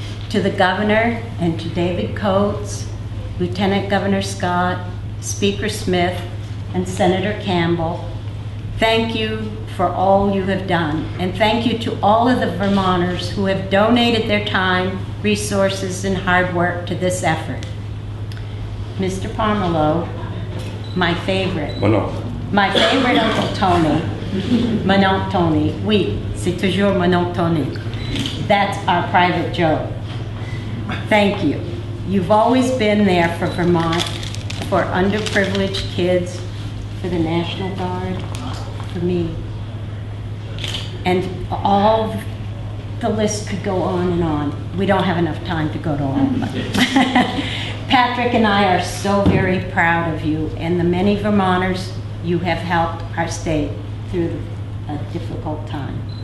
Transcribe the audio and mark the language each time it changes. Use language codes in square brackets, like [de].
[en] To the Governor and to David Coates, Lieutenant Governor Scott, Speaker Smith, and Senator Campbell, thank you for all you have done, and thank you to all of the Vermonters who have donated their time, resources, and hard work to this effort. Mr. [fr] Pomerleau, [en] my favorite Uncle Tony, [fr] mon oncle Tony, oui, c'est toujours mon oncle Tony. [en] That's our private joke. Thank you. You've always been there for Vermont, for underprivileged kids, for the National Guard, for me. And all the list could go on and on. We don't have enough time to go to all of them. Patrick and I are so very proud of you and the many Vermonters you have helped our state through a difficult time.